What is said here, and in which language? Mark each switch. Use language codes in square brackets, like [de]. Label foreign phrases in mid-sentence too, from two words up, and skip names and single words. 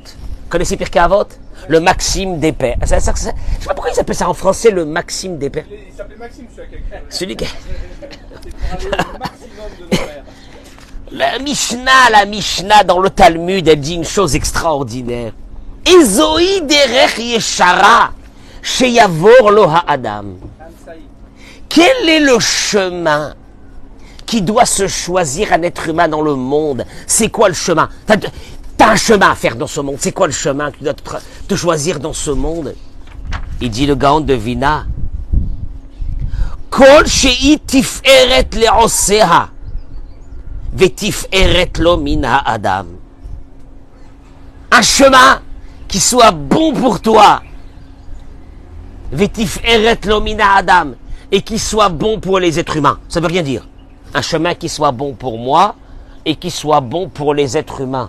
[fr] Connaissez Pirkei Avot? Le Maxime des Pères. Je ne sais pas pourquoi ils appellent ça en français le Maxime des Pères. Il s'appelait Maxime, celui-là. Celui qui... C'est pour aller au maximum de nos pères. La Mishnah dans le Talmud, elle dit une chose extraordinaire. [he] איזוהי דרך ישרה שיבור לו האדם. [fr] Quel est le chemin qui doit se choisir un être humain dans le monde? C'est quoi le chemin? T'as un chemin à faire dans ce monde. C'est quoi le chemin que tu dois te choisir dans ce monde? Il dit le Gaon de Vilna. [he] כל שהיא תפארת לעושיה ותפארת לו מן האדם. [fr] Un chemin qui soit bon pour toi. [he] ותפארת לו מן האדם. [fr] Et qui soit bon pour les êtres humains. Ça veut rien dire. Un chemin qui soit bon pour moi et qui soit bon pour les êtres humains.